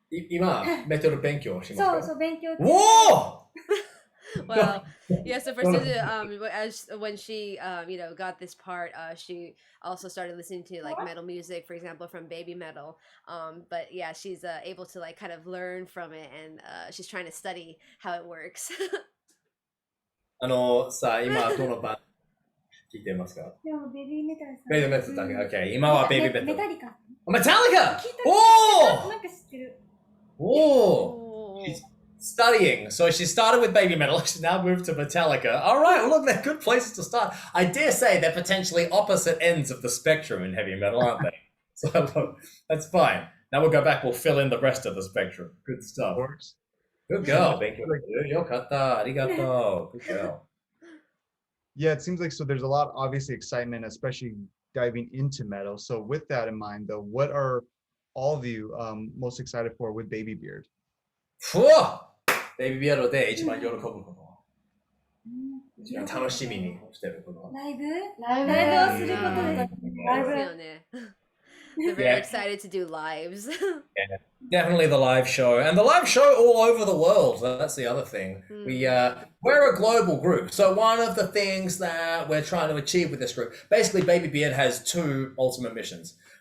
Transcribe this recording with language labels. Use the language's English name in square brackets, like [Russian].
[Japanese] 今メタル勉強しますか？そう勉強。 [English] Wow. Yeah, so for Suzu, when she got this part, she also started listening to like metal music, for example, from baby metal. But yeah, she's able to like kind of learn from it, and she's trying to study how it works. [Japanese] さあ今どのバンド聞いてますか？でもベビーメタルさん。ベビーメタルだけ。Okay. 今はベビーメタル。メタリカ。メタリカ。おお。なんか知ってる。 [English] おお。Studying. So she started with baby metal. She's now moved to Metallica. All right, well, look, they're good places to start. I dare say they're potentially opposite ends of the spectrum in heavy metal, aren't they? So look, that's fine. Now we'll go back. We'll fill in the rest of the spectrum. Good stuff. Good girl. Thank you. Arigato. Good girl. Yeah, it seems like so. There's a lot, obviously, excitement, especially diving into metal. So with that in mind, though, what are all of you most excited for with BABYBEARD? [Japanese] ベビービアードで一番喜ぶこと。一番楽しみにしてること。ライブをすることです。ライブよね。 [English] They're very excited to do lives. Yeah, definitely the live show, and the live show all over the world. That's the other thing. We're a global group, so one of the things that we're trying to achieve with this group, basically, BABYBEARD has two ultimate missions.